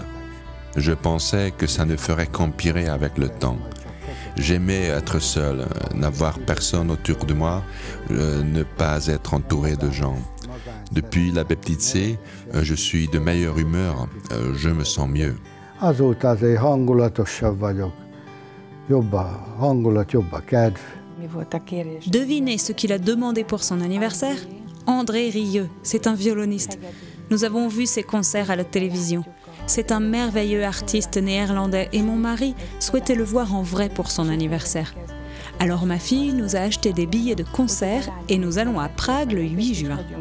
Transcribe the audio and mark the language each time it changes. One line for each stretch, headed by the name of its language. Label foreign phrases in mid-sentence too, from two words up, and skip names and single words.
French: Je pensais que ça ne ferait qu'empirer avec le temps. J'aimais être seul, n'avoir personne autour de moi, ne pas être entouré de gens. Depuis la peptide C, je suis de meilleure humeur, je me sens mieux.
Hungarian: Azóta azért hangulatosabb vagyok, jobb a hangulat, jobb a kedv.
French: Devinez ce qu'il a demandé pour son anniversaire? André Rieu, c'est un violoniste. Nous avons vu ses concerts à la télévision. C'est un merveilleux artiste néerlandais et mon mari souhaitait le voir en vrai pour son anniversaire. Alors ma fille nous a acheté des billets de concert et nous allons à Prague le 8 juin.